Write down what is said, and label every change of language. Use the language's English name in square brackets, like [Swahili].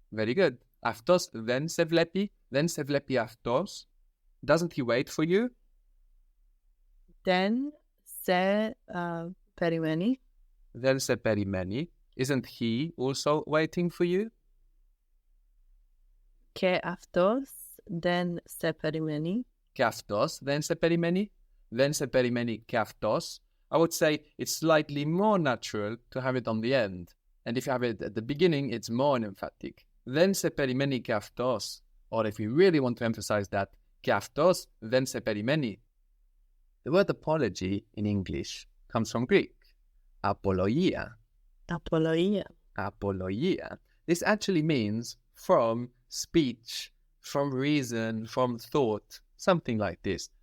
[English] Very good. [Greek] Αυτός δεν σε βλέπει. Δεν σε βλέπει αυτός. [English] Doesn't he wait for you? [Greek] Δεν σε περιμένει. Δεν σε περιμένει. [English] Isn't he also waiting for you? [Greek] Και αυτός δεν σε περιμένει. Και αυτός δεν σε περιμένει. Δεν σε περιμένει και αυτός. [English] I would say it's slightly more natural to have it on the end. And if you have it at the beginning, it's more emphatic. [Greek] Δεν σε περιμένει και αυτός. [English] Or if you really want to emphasize that, [Greek] και αυτός δεν σε περιμένει. [English] The word apology in English comes from Greek. Apologia. [Greek] Απολογία. [English] Apologia. This actually means from speech, from reason, from thought, something like this.